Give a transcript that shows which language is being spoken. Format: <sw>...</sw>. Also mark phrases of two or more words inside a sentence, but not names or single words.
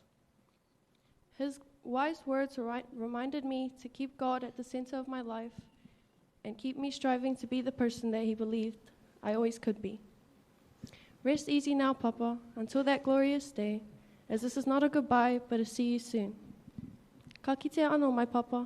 <en>His wise words reminded me to keep God at the center of my life and keep me striving to be the person that he believed I always could be. Rest easy now, Papa, until that glorious day, as this is not a goodbye, but a see you soon.</en> <mi>Ka kite anō,</mi> <en>my Papa.</en>